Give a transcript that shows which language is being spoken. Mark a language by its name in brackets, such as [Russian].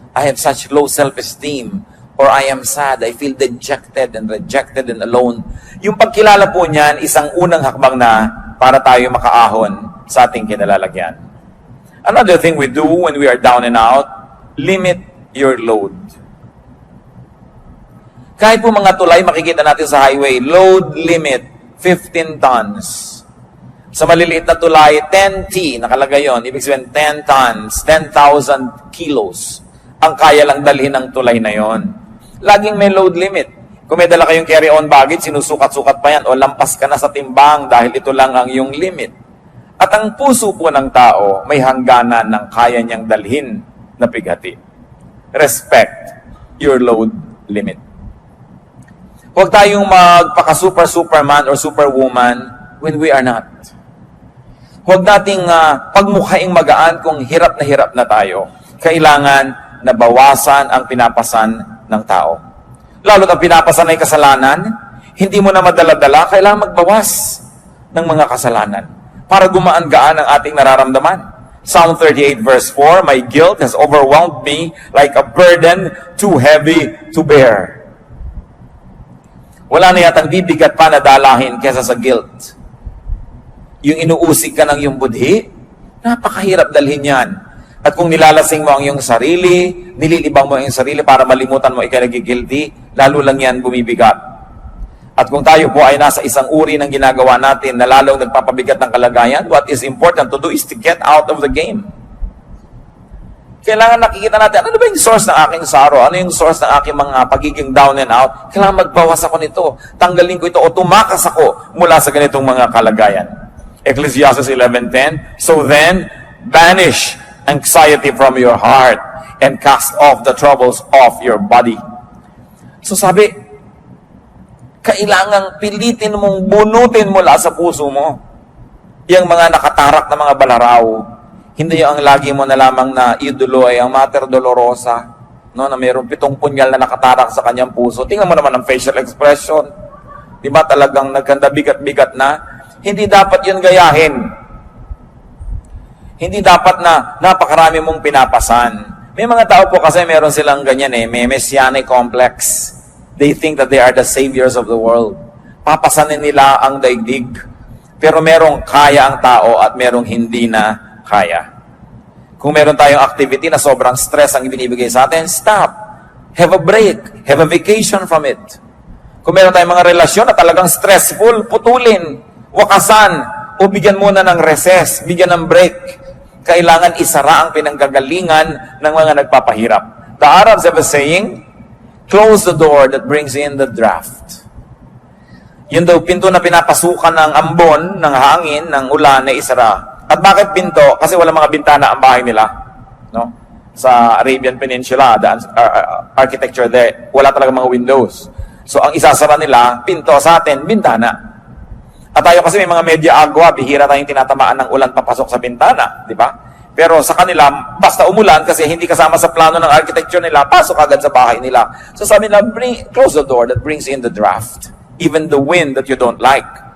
[English] I have such low self-esteem. Or I am sad. I feel dejected and rejected and alone. [Filipino] Yung pagkilala po niyan, isang unang hakbang na para tayo makaahon sa ating kinalalagyan. [English] Another thing we do when we are down and out, limit your load. [Filipino] Kahit po mga tulay, makikita natin sa highway, load limit, 15 tons. Sa maliliit na tulay, 10T, nakalagay yun. Ibig sabihin, 10 tons, 10,000 kilos. Ang kaya lang dalhin ng tulay na yon. Laging may load limit. Kung may dala kayong carry-on baggage, sinusukat-sukat pa yan, o lampas ka na sa timbang dahil ito lang ang iyong limit. At ang puso po ng tao, may hangganan ng kaya niyang dalhin na bighati. [English] Respect your load limit. [Filipino] Huwag tayong magpaka-superman [English] or superwoman when we are not. [Filipino] Huwag nating pagmukhaing magaan kung hirap na tayo. Kailangan na bawasan ang pinapasan ng tao. Lalo ang pinapasan ay kasalanan, hindi mo na madala-dala, kailangan magbawas ng mga kasalanan para gumaan-gaan ang ating nararamdaman. [English] Psalm 38 verse 4, my guilt has overwhelmed me like a burden too heavy to bear. [Filipino] Wala na yatang bibigat pa na dalahin kesa sa guilt. Yung inuusig ka ng iyong budhi, napakahirap dalhin yan. At kung nilalasing mo ang iyong sarili, nililibang mo ang iyong sarili para malimutan mo ikaw nagigilty, lalo lang yan bumibigat. At kung tayo po ay nasa isang uri ng ginagawa natin na lalong nagpapabigat ng kalagayan, [English] what is important to do is to get out of the game. [Filipino] Kailangan nakikita natin, ano ba yung source ng aking sorrow? Ano yung source ng aking mga pagiging down and out? Kailangan magbawas ako nito. Tanggalin ko ito o tumakas ako mula sa ganitong mga kalagayan. [English] Ecclesiastes 11:10, so then, banish anxiety from your heart and cast off the troubles of your body. [Filipino] So sabi, kailangang pilitin mong bunutin mula sa puso mo yung mga nakatarak na mga balaraw. Hindi yung ang lagi mo na lamang na idolo ay ang Mater Dolorosa, no, na mayroong 7 punyal na nakatarak sa kanyang puso. Tingnan mo naman ang facial expression. Di ba talagang nagkanda bigat-bigat na? Hindi dapat yun gayahin. Hindi dapat na napakarami mong pinapasan. May mga tao po kasi meron silang ganyan may messianic complex. [English] They think that they are the saviors of the world. [Filipino] Papasanin nila ang daigdig. Pero merong kaya ang tao at merong hindi na kaya. Kung meron tayong activity na sobrang stress ang ibinibigay sa atin, stop. [English] Have a break. Have a vacation from it. [Filipino] Kung meron tayong mga relasyon na talagang stressful, putulin, wakasan, o bigyan muna ng recess, bigyan ng break. Kailangan isara ang pinanggagalingan ng mga nagpapahirap. [English] The Arabs have a saying, close the door that brings in the draft. [Filipino] Yun daw, pinto na pinapasukan ng ambon, ng hangin, ng ulan na isara. At bakit pinto? Kasi wala mga bintana ang bahay nila. No? Sa Arabian Peninsula, [English] the architecture there, [Filipino] wala talaga mga windows. So, ang isasara nila, pinto, sa atin, bintana. At tayo kasi may mga media agua, bihira tayong tinatamaan ng ulan papasok sa bintana. Di ba? Pero sa kanila, basta umulan kasi hindi kasama sa plano ng architecture nila, pasok agad sa bahay nila. So sabi nila, [English] close the door that brings in the draft. Even the wind that you don't like.